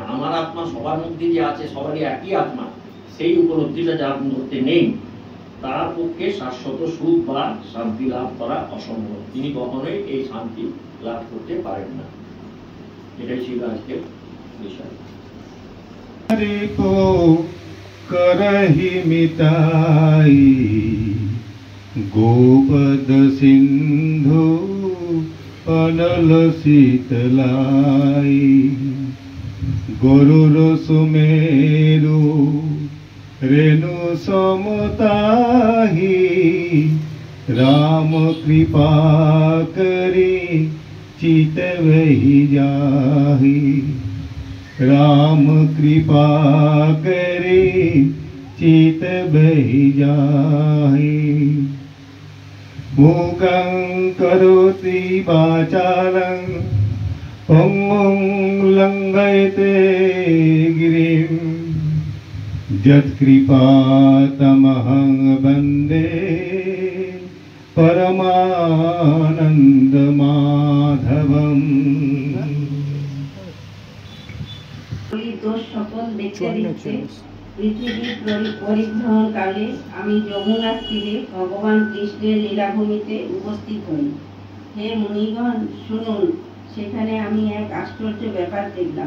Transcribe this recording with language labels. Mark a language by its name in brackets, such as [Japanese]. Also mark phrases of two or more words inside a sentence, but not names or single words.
[Bangla] আমার আত্মা সবার মধ্যে যে আছে, সবারই একই আত্মা, সেই উপলব্ধিটা যার মধ্যে নেই, তার পক্ষে শাশ্বত সুখ বা শান্তি লাভ করা অসম্ভব। তিনি কখনোই এই শান্তি লাভ করতে পারেন না। এটাই ছিল আজকের বিষয়। [Awadhi] करहि मिताई गोपद सिंधु अनल शीतलाई, गरुर सुमेरु रेणु समताही, राम कृपा करी चित वही जाही, राम कृपा करे चित बहि जाहि [Sanskrit] मूकं करोति वाचालं पंगुं लंघयते गिरिं यत्कृपातमहं वन्दे परमानन्दमाधवम्। [Bangla] দোষ সকল দেখতে দেখতে পৃথিবীর পরিভ্রমণ কালে আমি যমুনার তীরে ভগবান কৃষ্ণের লীলাভূমিতে উপস্থিত হই। হে মুনিগণ, শুনুন, সেখানে আমি এক আশ্চর্য ব্যাপার দেখলাম।